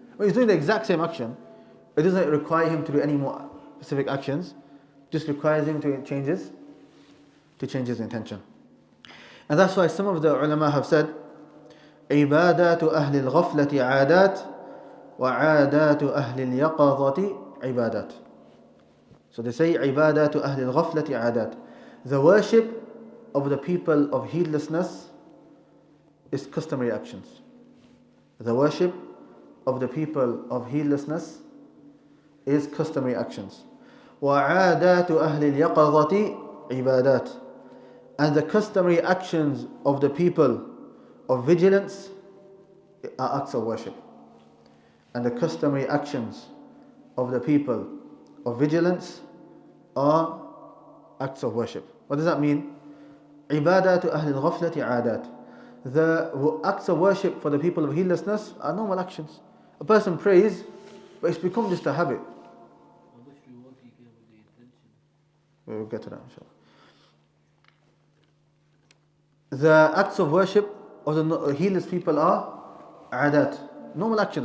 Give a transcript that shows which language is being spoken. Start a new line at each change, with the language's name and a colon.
English: When he's doing the exact same action, it doesn't require him to do any more specific actions, just requires him to change his intention. And that's why some of the ulama have said,
Arabic: عبادات أهل الغفلة عادات وعادات أهل اليقظة عبادات.
English: So they say
Arabic: عبادات أهل الغفلة عادات.
English: The worship of the people of heedlessness is customary actions. The worship of the people of heedlessness is customary actions.
Arabic: وعادات أهل اليقظة عبادات.
English: And the customary actions of the people of vigilance are acts of worship. And the customary actions of the people of vigilance are acts of worship. What does that mean?
Arabic: عبادات أهل الغفلة عادات.
English: The acts of worship for the people of heedlessness are normal actions. A person prays, but it's become just a habit. How much reward do you give with the intention? We'll get to that inshallah. The acts of worship of the heedless people are adat, normal actions.